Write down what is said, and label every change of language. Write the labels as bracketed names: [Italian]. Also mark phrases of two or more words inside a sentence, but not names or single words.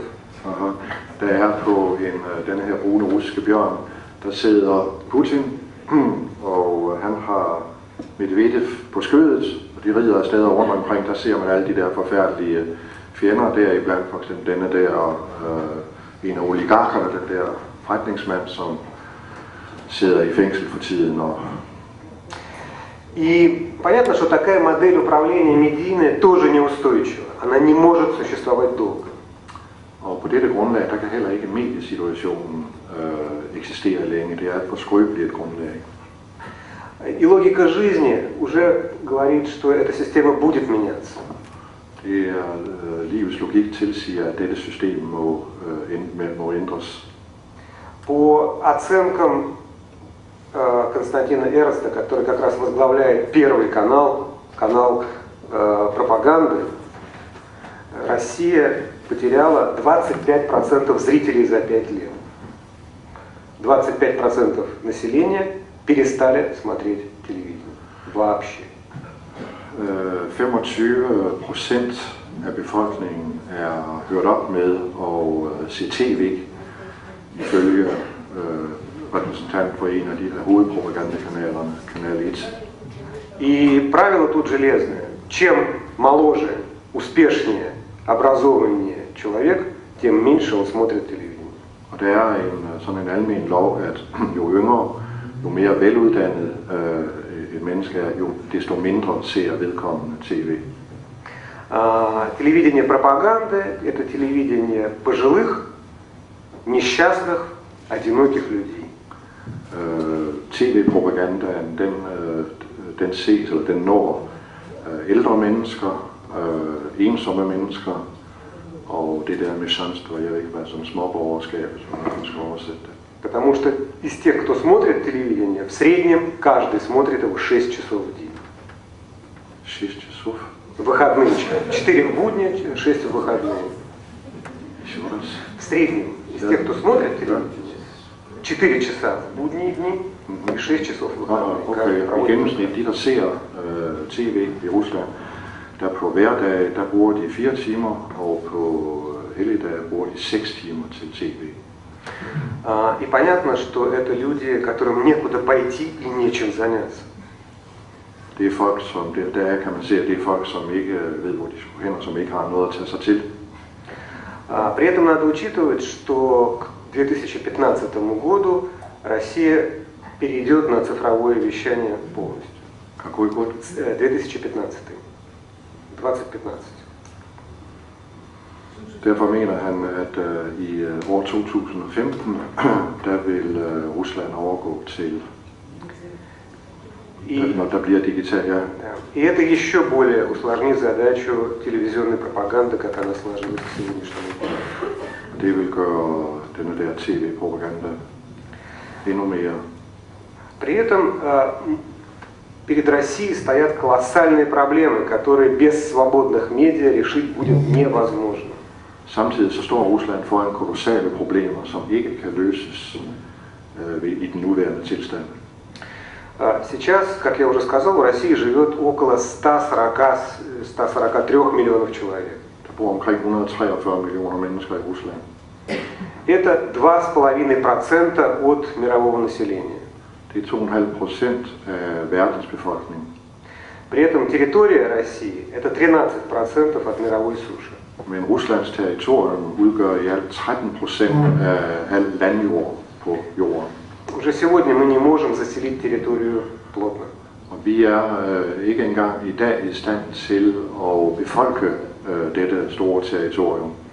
[Danish] Der er på denne her brune russiske bjørn, der sidder Putin, og han har Medvedev på skødet, og de rider afsted rundt omkring. Der ser man alle de der forfærdelige fjender, deriblandt for eksempel denne der, en af oligarkerne, den der forretningsmand, som sidder i fængsel for tiden. [Russian] И понятно, что такая модель управления медийной тоже неустойчива. Она не может существовать долго. [Danish] Og på dette grundlag, der kan heller ikke mediesituationen eksistere længe. Det er et for skrøbeligt grundlag. [Russian] И логика жизни уже говорит, что эта система будет меняться. [Danish] Det er livets logik tilsiger, at dette system må ændres. [Russian] По оценкам Константина Эрнста, который как раз возглавляет Первый канал, канал пропаганды, Россия потеряла 25% зрителей за 5 лет. 25% населения перестали смотреть телевидение. Вообще. [Danish] 25% af befolkningen er hørt op med at se tv, ifølge repræsentant for en af de hovedpropagandakanalerne, Kanal 1. [Russian] И правило тут железное. Чем моложе, успешнее, образованнее человек, тем меньше он смотрит телевидение. [Danish] Og der er sådan en almen lov, at jo yngre, jo mere veluddannet et menneske er, jo desto mindre ser vedkommende tv. [Russian] Телевидение пропаганды – это телевидение пожилых, несчастных, одиноких людей. [Danish] TV-propagandaen, den ses, eller den når ældre mennesker, ensomme mennesker, og det der med chancer, jeg ved ikke hvad, som småborgerskab, som man skal oversætte det. [Russian] Потому что из тех, кто смотрит телевидение, в среднем каждый смотрит его 6 часов в день. 6 часов? В выходные. 4 в будни, 6 в выходные. Еще раз. В среднем из тех, кто смотрит телевидение, 4 часа в будние дни и 6 часов в выходные. [Danish] Okay. I gennemsnit, de der ser tv i Rusland, der på hverdag, der bruger de 4 timer, og på helligdage bruger de 6 timer til tv. [Russian] И понятно, что это люди, которым некуда пойти и нечем заняться. [Danish] Det er folk, som der kan man se, at det er folk, som ikke ved, hvor de skulle hen, og som ikke har noget at tage sig til. [Russian] При этом надо учитывать, что к 2015 году Россия перейдет на цифровое вещание полностью. Какой год? 2015. 2015. [Danish] Derfor mener han, at i år 2015, der vil Rusland overgå til, når der bliver digital, ja. [Russian] И это еще более усложнит задачу телевизионной пропаганды, как она сложилась к сегодняшнему дню. [Danish] Det vil gøre denne der tv-propaganda endnu mere. [Russian] При этом перед Россией стоят колоссальные проблемы, которые без свободных медиа решить будет невозможно. [Danish] Samtidig så står Rusland foran kolossale problemer, som ikke kan løses i den nuværende tilstand. [Russian] Сейчас, как я уже сказал, в России живет около 143 миллионов человек. [Danish] Der bor omkring 143 millioner mennesker i Rusland. [Russian] Это 2,5% от мирового населения. [Danish] Det er 2,5% af verdens befolkning. [Russian] При этом территория России – это 13% от мировой суши. [Danish] Men Ruslands territorium udgør i alt 13% af al landjord på jorden. [Russian] Уже сегодня мы не можем заселить территорию плотно. [Danish] Og vi er ikke engang i dag i stand til at befolke dette store territorium.